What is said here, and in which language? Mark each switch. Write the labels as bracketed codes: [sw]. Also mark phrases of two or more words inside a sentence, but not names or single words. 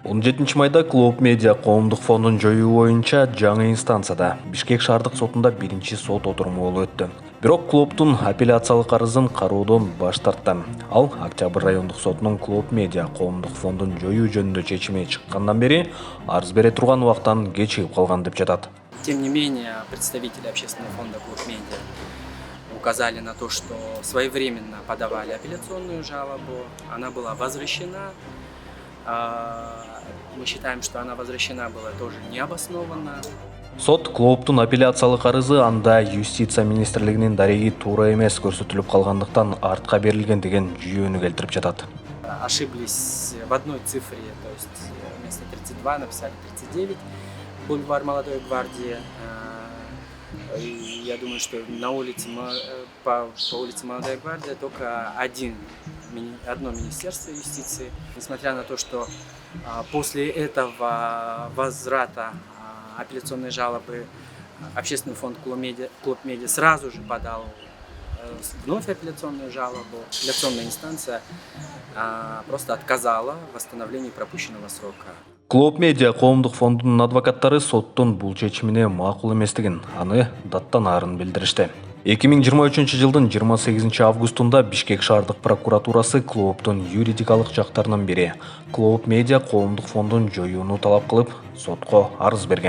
[ky] 17 майда Клуб Медиа коомдук фондун жоюу боюнча жаңы инстанцияда Бишкек шаардык сотунда биринчи сот отуруму болуп өттү. Бирок клубдун апелляциялык арызын кароодон баш тартты. Ал Октябрь райондук сотунун Клуб Медиа коомдук фондун жоюу жөнүндө чечими чыккандан бери арыз бере турган убактан кечигип калган деп жатат. [ru] Тем не менее, представители общественного фонда Клуб Медиа указали на то, что своевременно подавали апелляционную жалобу, она была возвращена. Мы считаем, что она возвращена была тоже необоснованно. [ky] Сот клубтун апелляциялык арызы анда юстиция министрлигинин дареги туура эмес көрсөтүлүп калгандыктан артка берилген деген жүйөнү келтирип жатат. [ru] Ошиблись в одной цифре, то есть вместо 32 написали 39, бульвар Молодой гвардии. Я думаю, что по улице Молодая гвардия только одно министерство юстиции. Несмотря на то, что после этого возврата апелляционной жалобы общественный фонд Клуб Медиа сразу же подал вновь апелляционную жалобу. Апелляционная инстанция просто отказала в восстановлении пропущенного срока. [ky] Клуб Медиа коомдук фондунун адвокаттары соттун бул чечимине макул эместигин, аны даттанаарын билдиришти. 2023 жылдын 28 августунда Бишкек шаардык прокуратурасы клубтун юридикалык жактарынан бири Клуб Медиа коомдук фондун жоюуну талап кылып, сотко арыз берген.